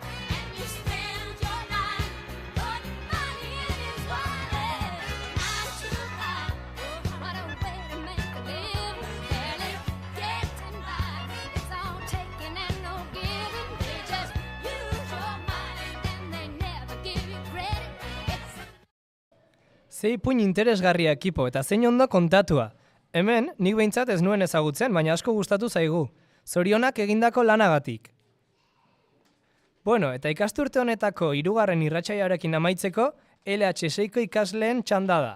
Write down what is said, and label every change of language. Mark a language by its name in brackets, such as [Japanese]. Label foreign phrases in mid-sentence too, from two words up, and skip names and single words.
[English] And you spend your life putting money in his wallet. 9 to 5, what a way to make a living, barely getting by. It's all taking and no giving. They just use your mind and they never give you credit. It's [Basque] Zei puin interesgarria ekipo eta zein ondo kontatua. Hemen, nik behintzat ez nuen ezagutzen, baina asko gustatu zaigu. Zorionak egindako lanagatik. Bueno, eta ikasturte honetako 3. irratsaiarekin amaitzeko, LH6ko ikasleen txanda da.